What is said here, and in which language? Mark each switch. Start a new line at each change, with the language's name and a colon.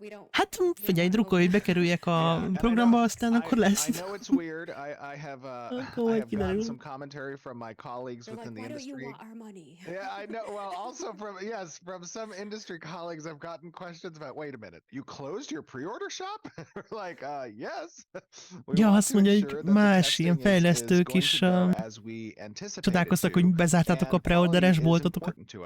Hungarian: Hát figyelj, drukkolj, hogy bekerüljek a programba, aztán akkor lesz.
English: I know it's weird. I have gotten some commentary from my colleagues within the industry. Yeah, I know. Well, also from some industry colleagues, I've gotten questions about. Wait a minute, you closed your pre-order shop? Like, yes.
Hungarian: Ja, azt mondja, hogy más ilyen fejlesztők is csodálkoztak, hogy bezártátok a preorderes boltotokat.